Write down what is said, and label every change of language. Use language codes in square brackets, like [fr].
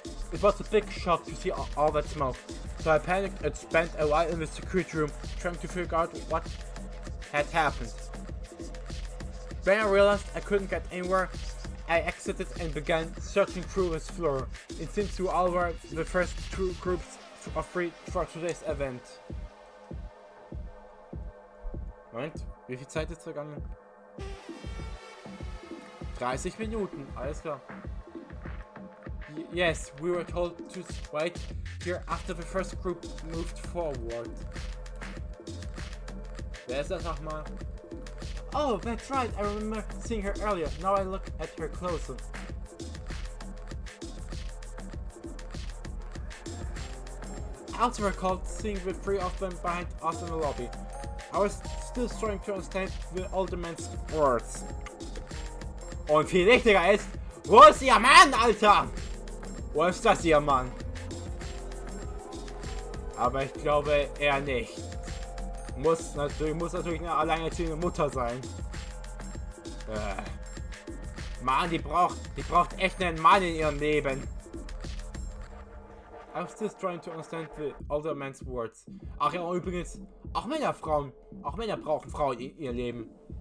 [en] It was a big shock to see all that smoke, so I panicked and spent a while in the security room trying to figure out what had happened. When I realized I couldn't get anywhere, I exited and began searching through this floor. It seems we all were the first two groups of three for today's event. [de] Moment, wie viel Zeit ist vergangen? 30 Minuten, alles klar. [en] Yes, we were told to wait here after the first group moved forward. [de] Wer ist das nochmal? [en] Oh, that's right, I remember seeing her earlier. Now I look at her closer. also recalled seeing the three of them behind us in the lobby. I was still trying to understand the older man's words. [de] Und viel wichtiger ist, wo ist ihr Mann, Alter? Wo ist das ihr Mann? Aber ich glaube eher nicht. Muss natürlich eine alleinerziehende Mutter sein. Mann, die braucht echt einen Mann in ihrem Leben. [en] I was still trying to understand the older man's words. [de] Ach ja, übrigens, auch Männer brauchen Frauen in ihr Leben.